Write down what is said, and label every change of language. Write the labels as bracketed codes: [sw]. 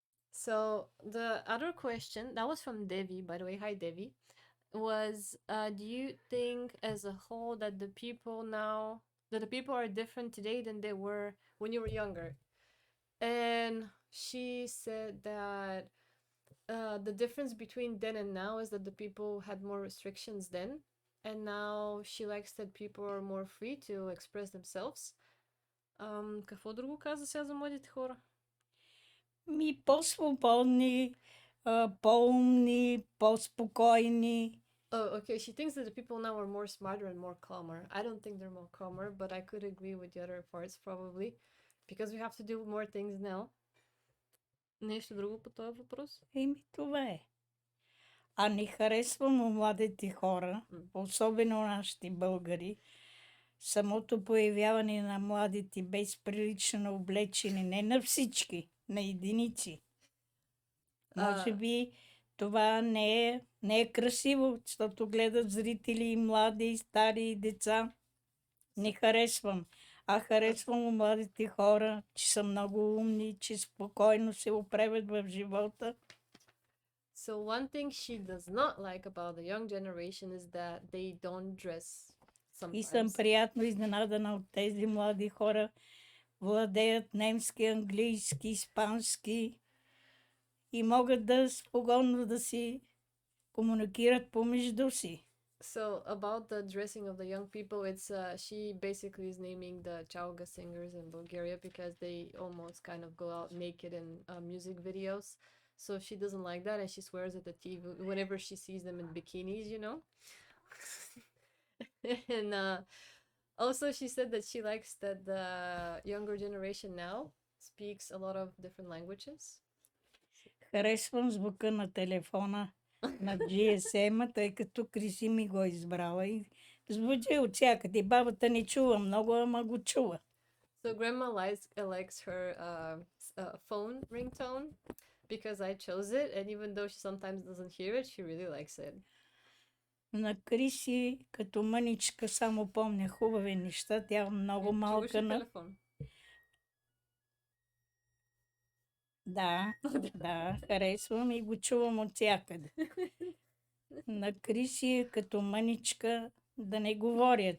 [en] So the other question, that was from Devi, by the way, hi Devi, was do you think as a whole that the people are different today than they were when you were younger? And she said that the difference between then and now is that the people had more restrictions then, and now she likes that people are more free to express themselves. [bg] Какво друго каза сега за младите хора? По-свободни, по-умни, по-спокойни. [en] Oh, okay. She thinks that the people now are more smarter and more calmer. I don't think they're more calmer, but I could agree with the other parts probably, because we have to do more things now. [bg] Нещо друго по този въпрос? Това е. А не харесвам у младите хора, особено нашите българи, самото появяване на младите безприлично облечени, не на всички, на единици. Може би това не е красиво, защото гледат зрители, млади, стари, деца. Не харесвам. Харесвам у младите хора, че са много умни, че спокойно се оправят в живота. [en] So one thing she does not like about the young generation is that they don't dress sometimes. [bg] И съм приятно изненадана от тези млади хора. Владеят немски, английски, испански и могат да спокойно да си комуникират помежду си. [en] So about the dressing of the young people, it's she basically is naming the chauga singers in Bulgaria because they almost kind of go out naked in music videos. So she doesn't like that, and she swears at the TV whenever she sees them in bikinis, you know. And also she said that she likes that the younger generation now speaks a lot of different languages. [bg] Харесвам звука на телефона, на GSM, тъй като Криси ми го избрала и звучи от всякъде. Бабата не чува много, ама го чува. [en] So grandma likes her phone ringtone because I chose it, and even though she sometimes doesn't hear it, she really likes it. [bg] На Криси като мъничка само помня хубави неща. Тя много Чуваш малка ли на... телефон? Да, да, харесвам и го чувам от всякъде. На Криси като мъничка да не говоря.